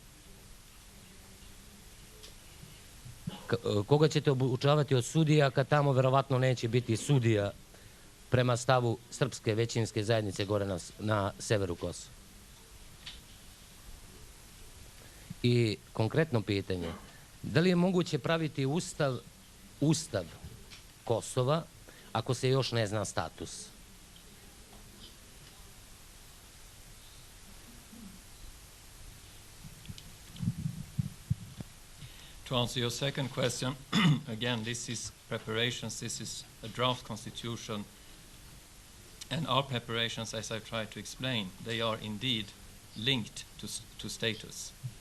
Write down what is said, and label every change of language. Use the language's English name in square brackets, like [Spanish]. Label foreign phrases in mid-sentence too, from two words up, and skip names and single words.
[Serbian] Koga ćete obučavati od sudija kad tamo verovatno neće biti sudija prema stavu srpske većinske zajednice gore na severu Kosova? I konkretno pitanje, da li je moguće praviti ustav Kosova ako se još ne zna status? [English] To answer your second question, again, this is preparations, this is a draft constitution, and our preparations, as I've tried to explain, they are indeed linked to status.